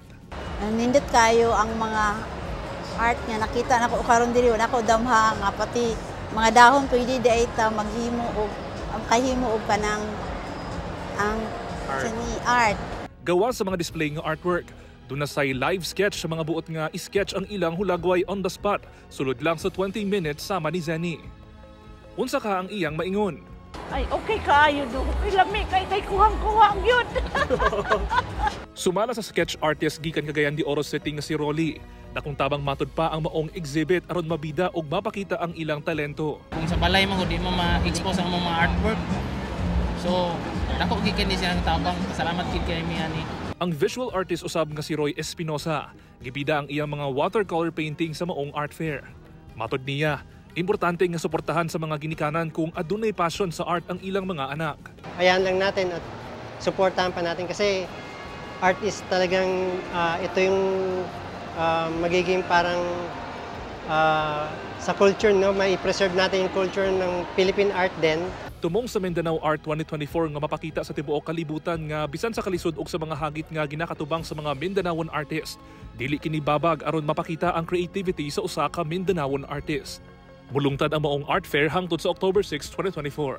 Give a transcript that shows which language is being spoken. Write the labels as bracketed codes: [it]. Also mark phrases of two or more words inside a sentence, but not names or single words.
[ceb] Nindot kayo ang mga art nga nakita nako karon diri wala ko damha nga pati mga dahon pwede di ay ta maghimo og ang kahimo og kanang ang art. Gawa sa mga display nga artwork, doon na say live sketch sa mga buot nga isketch ang ilang hulagway [en] on the spot, [ceb] sulod lang sa 20 minutes sama ni Zenny. Unsa ka ang iyang maingon? Ay, okay kaayo do. Ilami kay kuhang-kuhang yun. Sumala sa sketch artist gikan Cagayan de Oro City nga si Rolly, na kung tabang matod pa ang maong exhibit aron mabida og mapakita ang ilang talento. Kung sa balay mo di mo ma-expose ang mga artwork. So, dako gikan ni siya ang tabang. Salamat kid kay mi ani. Ang visual artist usab nga si Roy Espinosa, gibida ang iyang mga watercolor painting sa maong art fair. Matod niya, importante nga suportahan sa mga ginikanan kung adunay passion sa art ang ilang mga anak. [tl] Hayaan lang natin at suportahan pa natin kasi [en] art is [tl] talagang ito yung magiging parang sa culture, no? May preserve natin yung culture ng Philippine art din. [ceb] Tumong sa Mindanao Art 2024 nga mapakita sa tibuok kalibutan nga bisan sa kalisod ug sa mga hagit nga ginakatubang sa mga Mindanaoan artist. Dili kini babag aron mapakita ang creativity sa usa ka Mindanaoan artist. Mulungtad ang maong art fair hangtod sa October 6, 2024.